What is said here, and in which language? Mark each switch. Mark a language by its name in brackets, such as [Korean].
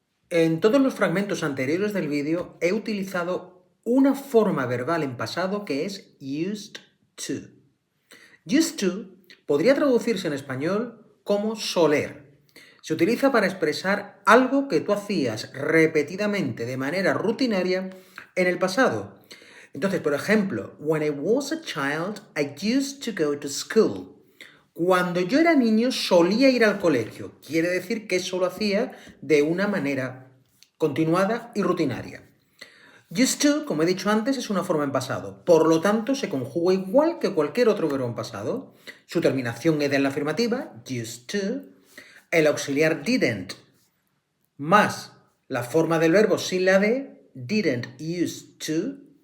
[Spanish] En todos los fragmentos anteriores del vídeo he utilizado una forma verbal en pasado que es used to. Used to podría traducirse en español como soler. Se utiliza para expresar algo que tú hacías repetidamente de manera rutinaria en el pasado. Entonces, por ejemplo, [English] when I was a child, I used to go to school. [Spanish] Cuando yo era niño solía ir al colegio. Quiere decir que eso lo hacía de una manera continuada y rutinaria. Used to, como he dicho antes, es una forma en pasado. Por lo tanto, se conjuga igual que cualquier otro verbo en pasado. Su terminación ed en la afirmativa, used to. El auxiliar didn't, más la forma del verbo sin la de, didn't used to.